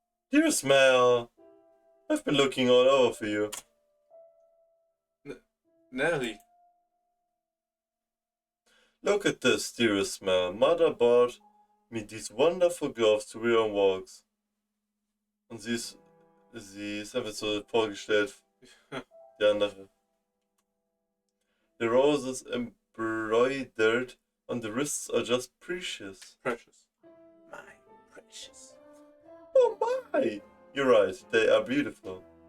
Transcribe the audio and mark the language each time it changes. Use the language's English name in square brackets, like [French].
[English] Dear Smell, I've been looking all over for you. Nelly. Look at this, dear Smell. Mother bought me these wonderful gloves to wear on walks. [German] Und sie ist einfach so vorgestellt, die andere. [English] The roses embroidered on the wrists are just precious. Precious. My precious. Oh my! You're right, they are beautiful.